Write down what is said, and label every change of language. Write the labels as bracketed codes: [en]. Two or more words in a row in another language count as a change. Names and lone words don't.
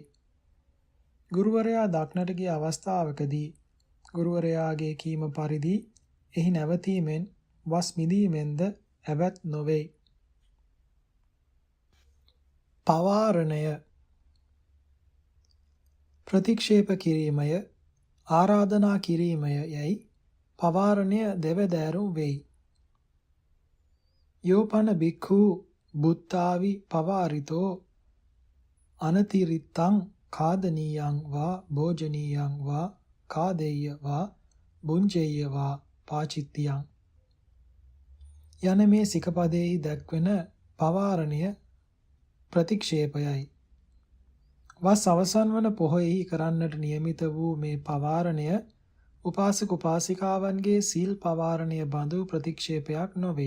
[si] ගුරුවරයා දක්නට ගිය අවස්ථාවකදී ගුරුවරයාගේ කීම පරිදි එහි නැවතීමෙන් වස් මිදීමෙන්ද ඇවැත් නොවේ. පවාරණය ප්‍රතික්ෂේප කිරීමය, ආරාධනා කිරීමය යයි පවාරණය දෙවදෑරුම් වෙයි. [pi] යෝපන බික්ඛු බුත්තාවි පවාරිතෝ අනතිරිත්තං කාදනීයං වා භෝජනීයං වා කාදෙය්‍ය වා බුංජෙය්‍ය වා පාචිත්තියං [si] යන මේ සිකපදෙහි දැක්වෙන පවාරණය ප්‍රතික්ෂේපයයි. වස් අවසන් වන පොහොයෙහි කරන්නට නියමිත වූ මේ පවාරණය උපාසක උපාසිකාවන්ගේ සීල් පවාරණය බඳු ප්‍රතික්ෂේපයක් නොවේ.